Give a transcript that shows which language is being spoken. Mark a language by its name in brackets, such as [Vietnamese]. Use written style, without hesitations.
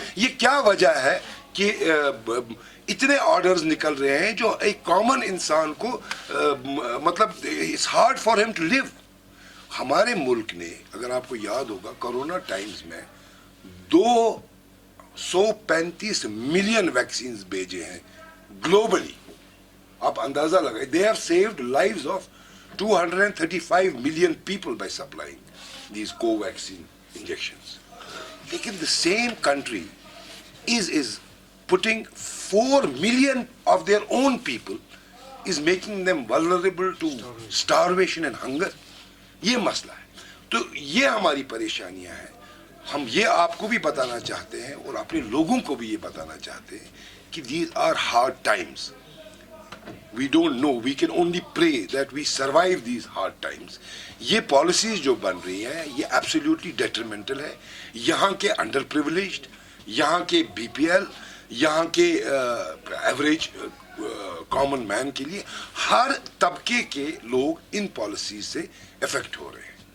[Urdu] یہ کیا وجہ ہے کہ اتنے آرڈرز نکل رہے ہیں جو ایک کامن انسان کو مطلب [English] It's hard for ہم to live. [Urdu] ہمارے ملک نے, اگر آپ کو یاد ہوگا, کرونا ٹائمز میں 235 ملین ویکسینز بھیجے ہیں گلوبلی. آپ اندازہ لگائیں, [English] they have saved lives of 235 million people by supplying these co-vaccine injections. [Urdu] لیکن [English] the same country is putting 4 million of their own people, is making them vulnerable to starvation and hunger. [Urdu] یہ مسئلہ ہے. تو یہ ہماری پریشانیاں ہیں. ہم یہ آپ کو بھی بتانا چاہتے ہیں اور اپنے لوگوں کو بھی یہ بتانا چاہتے ہیں کہ [English] these are hard times. We don't know, we can only pray that we survive these hard times. [Urdu] یہ پالیسیز جو بن رہی ہیں یہ ایبسلیوٹلی ڈیٹریمنٹل ہے یہاں کے انڈر پریولیجڈ, یہاں کے بی پی ایل, یہاں کے ایوریج کامن مین کے لیے. ہر طبقے کے لوگ ان پالیسیز سے افیکٹ ہو رہے ہیں.